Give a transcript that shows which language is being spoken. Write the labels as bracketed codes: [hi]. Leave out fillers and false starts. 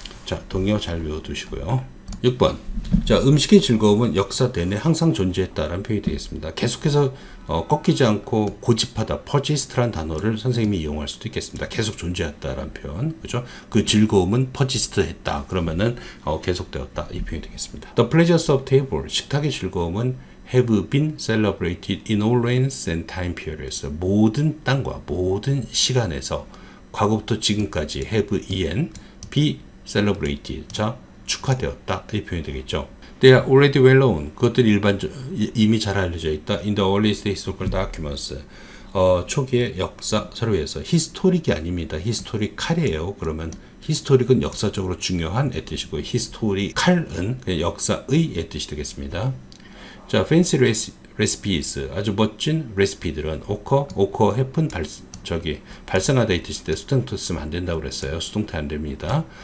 [ko] 자, 동요 잘 외워두시고요. 6번. 자, 음식의 즐거움은 역사 내내 항상 존재했다라는 표현이 되겠습니다. 계속해서 꺾이지 않고 고집하다, persist라는 단어를 선생님이 이용할 수도 있겠습니다. 계속 존재했다라는 표현, 그죠? 그 즐거움은 persist했다. 그러면은 계속되었다 이 표현이 되겠습니다. [en] The pleasures of table, [ko] 식탁의 즐거움은 [en] have been celebrated in all lands and time periods. [ko] 모든 땅과 모든 시간에서 과거부터 지금까지 [en] have be celebrated. [ko] 자, 축하되었다 이 표현이 되겠죠. [en] They are already well known. [ko] 그것들이 이미 잘 알려져 있다. [en] In the earliest historical documents. [ko] 초기의 역사 서류에서 히스토릭이 아닙니다. 히스토리칼이에요. 그러면 히스토릭은 역사적으로 중요한 의 뜻이고 히스토리칼은 그냥 역사의 뜻이 되겠습니다. 자, [en] fancy recipes [ko] 아주 멋진 레시피들은 [en] occur, happen, [ko] 발생하다 이 뜻인데 수동태 쓰면 안 된다고 그랬어요. 수동태 안 됩니다.